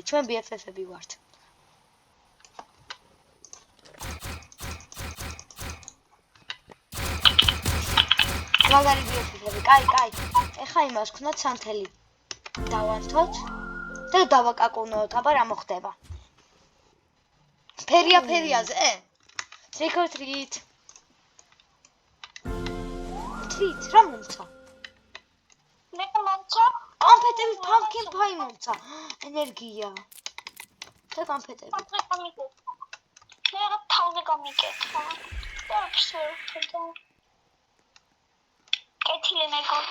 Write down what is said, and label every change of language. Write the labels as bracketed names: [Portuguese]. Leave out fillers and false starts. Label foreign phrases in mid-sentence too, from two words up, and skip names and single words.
[Georgian] ჩვენ BFF-ები ვართ. მაგარი BFF-ები, კაი. ეხლა იმას ვქნათ სანთელი. დავანთოთ და დავაკაკუნოთ, აბა რა მოხდება? ფერიაზე? [English] Trick or treat. Treat, [Georgian] რა მომცა? მე მომცა? კონფეტები [English] pumpkin pie [Georgian] მომცა. ენერგია. და კონფეტები. მე რა თავზე გამიკეთე. და ვსე. კეთილი მეგობრებო.